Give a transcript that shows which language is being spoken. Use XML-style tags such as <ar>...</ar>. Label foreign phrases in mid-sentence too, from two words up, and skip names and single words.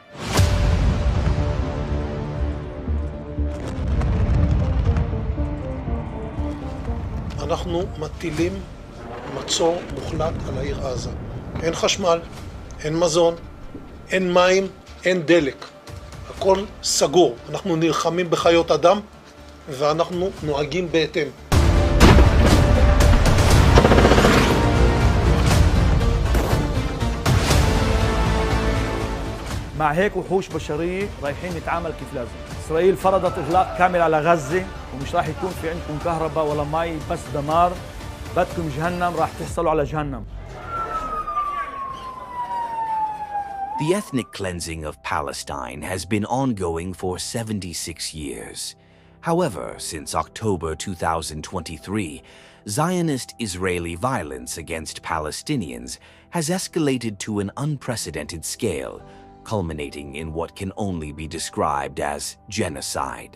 <he>אנחנו מטילים מצור מוחלט על העיר עזה. אין חשמל, אין מזון, אין מים, אין דלק. הכל סגור. אנחנו נלחמים בחיות אדם ואנחנו נוהגים בהתאם.</he> <ar>مع هيك وحوش بشرية رايحين نتعامل كيف لازم. إسرائيل فرضت إغلاق كامل على غزة ومش راح يكون في عندكم كهرباء ولا مي بس دمار. بدكم جهنم راح تحصلوا على جهنم.</ar> <en>The ethnic cleansing of Palestine has been ongoing for 76 years. However, since October 2023, Zionist Israeli violence against Palestinians has escalated to an unprecedented scale, culminating in what can only be described as genocide.</en>